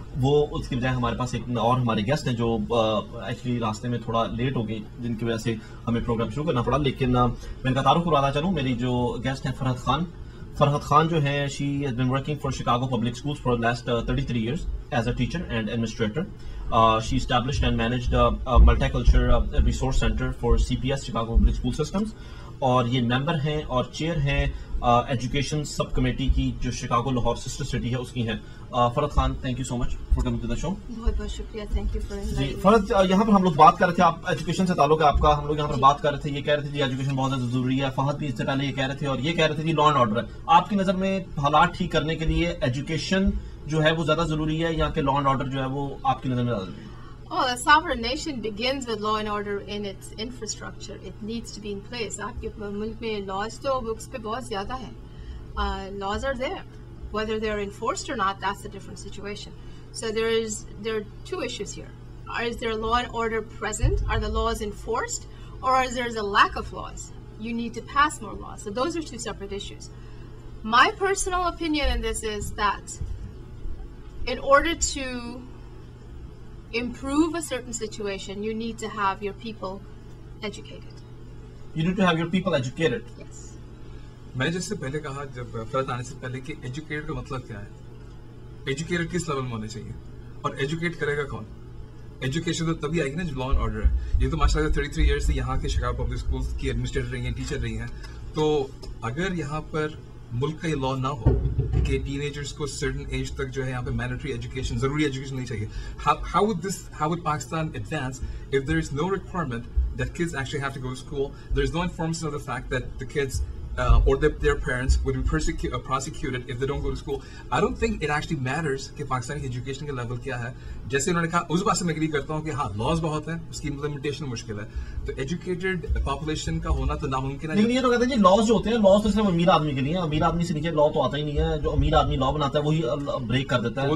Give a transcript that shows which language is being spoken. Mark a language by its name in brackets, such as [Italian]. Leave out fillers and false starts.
[Hindi] वो उसकी बजाय हमारे पास एक और हमारे गेस्ट हैं जो एक्चुअली रास्ते में थोड़ा लेट हो गए, जिनकी वजह से हमें प्रोग्राम शुरू करना पड़ा। लेकिन मैं इनका तारुफ करवाना चलूँ, मेरी जो गेस्ट है फरहत खान जो है, [English] She has been working for Chicago public schools for last 33 years as a teacher and administrator. She established and managed a multicultural resource center for CPS Chicago Public School Systems. [Hindi] और ये member हैं और chair हैं education sub committee की जो Chicago Lahore sister city है उसकी हैं. [English] Farhat Khan, thank you so much for coming to the show. [Hindi] बहुत बहुत शुक्रिया, [English] thank you for [Hindi] जी फरहत, यहाँ पर हम लोग बात कर रहे थे, आप एजुकेशन से ताल्लुक है आपका, हम लोग यहाँ पर बात कर रहे थे, ये कह रहे थे जी एजुकेशन बहुत ज्यादा जरूरी है. फहद भी इससे पहले ये कह रहे थे और ये कह रहे थे जी लॉ एंड ऑर्डर है. आपकी नजर में हालात ठीक करने के लिए एजुकेशन जो है वो ज्यादा जरूरी है या कि लॉ एंड ऑर्डर जो है वो आपकी नजर में ज्यादा जरूरी है? [English] Oh, a sovereign nation begins with law and order in its infrastructure. It needs to be in place. [Hindi] आपके मुल्क में laws तो बुक्स पे बहुत ज़्यादा है. [English] Laws are there. Whether they're enforced or not, that's a different situation. So there are two issues here. Is there law and order present? Are the laws enforced? Or is there a lack of laws? You need to pass more laws. So those are two separate issues. My personal opinion in this is that in order to improve a certain situation, you need to have your people educated. You need to have your people educated. Yes. [Hindi] मैंने जैसे पहले कहा, जब फरहत आने से पहले, कि educated का मतलब क्या है, एजुकेटेड किस लेवल में होने चाहिए और एजुकेट करेगा कौन. एजुकेशन तो तभी आएगी ना जब लॉ एंड ऑर्डर है. ये तो माशाल्लाह 33 years से यहाँ के शिकागो पब्लिक स्कूल की एडमिनिस्ट्रेटर रही हैं, टीचर रही हैं. तो अगर यहाँ पर मुल्क का ये लॉ ना हो कि टीनेजर्स को सर्टेन एज तक जो है यहाँ पे मैंडेटरी एजुकेशन, जरूरी एजुकेशन नहीं चाहिए, [English] how would Pakistan advance if there is no requirement that kids actually have to go to school? There is no information of the fact that the kids or their parents would be prosecuted if they don't go to school. I don't think it actually matters [Hindi] कि पाकिस्तान की education का level क्या है. जैसे उन्होंने कहा, उस बात से मैं एग्री करता हूँ कि हाँ लॉज बहुत है, उसकी इम्प्लीमेंटेशन मुश्किल है. तो एजुकेटेड पॉपुलेशन का होना तो नामुमकिन है. लेकिन ये तो कहते हैं जी लॉज जो होते हैं, लॉज तो सिर्फ अमीर आदमी के लिए है. अमीर आदमी से नीचे लॉ तो आता ही नहीं है. जो अमीर आदमी लॉ बनाता है वही ब्रेक कर देता है.